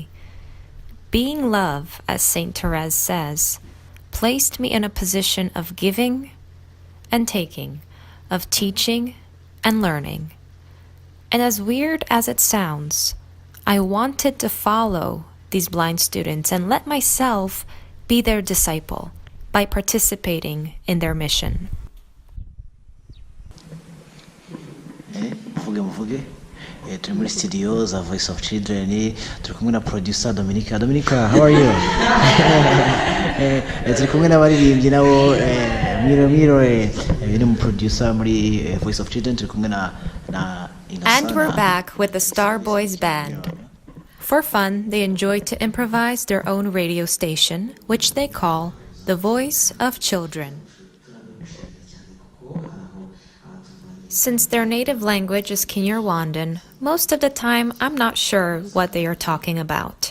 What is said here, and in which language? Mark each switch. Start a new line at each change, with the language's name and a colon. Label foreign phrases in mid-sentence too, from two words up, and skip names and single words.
English: Being love, as Saint Therese says, placed me in a position of giving and taking, of teaching and learning. And as weird as it sounds, I wanted to follow these blind students and let myself be their disciple by participating in their mission.
Kinyarwanda: Muvuge. turi muri studios za Voice of Children, turi kumwe na producer Dominica. Dominica,
English: how are you?
Kinyarwanda: Turi kumwe n'abaririmbyi nabo Miro biri mu producer muri Voice of Children, turi kumwe na
English: And we're back with the Star Boys Band. For fun, they enjoy to improvise their own radio station, which they call the Voice of Children. Since their native language is Kinyarwandan, most of the time I'm not sure what they are talking about.